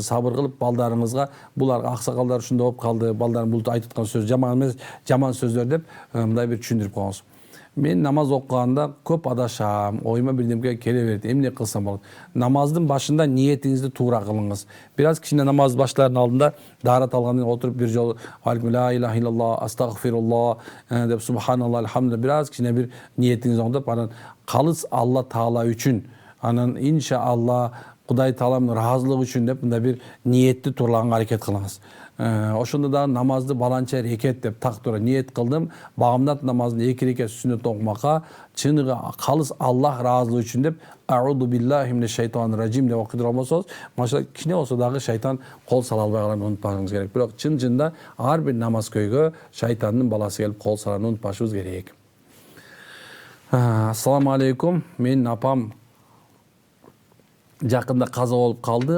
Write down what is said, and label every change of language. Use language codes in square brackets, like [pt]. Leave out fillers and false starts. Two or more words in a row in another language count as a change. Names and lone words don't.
[ky] Сабыр кылып балдарыңызга булар аксакалдар ушундай болуп калды, балдарым бул айтып аткан сөз жаман эмес, жаман сөздөр деп мындай бир түшүндүрүп коюңуз. Мен намаз окуганда көп адашам, оюма бирдемке келе берет. Эмне кылсам болот? Намаздын башында ниетиңизди туура кылыңыз. Бир аз кичине намаз баштаардын алдында даарат алгандан кийин отуруп бир жолу [ar] لا إله إلا الله, [ky] астагфируллах деп [ar] سبحان الله الحمد لله [ky] бир аз кичине бир ниетиңизди оңдоп, анан калыс Алла Таала үчүн, анан иншаалла Кудай Тааланын ыраазылыгы үчүн деп мындай бир ниетти турлаганга аракет кылыңыз. Ошондо дагы намазды баланча рекет деп так туура ниет кылдым. Багымдат намазын 2 рекет сүннөт окумакка чыныгы калыс Аллах ыраазылыгы үчүн деп [ar] أعوذ بالله من الشيطان الرجيم [ky] деп окуй турган болсоңуз, машалла кичине болсо дагы шайтан кол сала албай калганын унутпашыңыз керек. Бирок чын-чынында ар бир намаз көйгө шайтандын баласы келип кол саларын унутпашыбыз керек. [ar] السلام عليكم. [ky] Менин апам жакында каза болуп калды.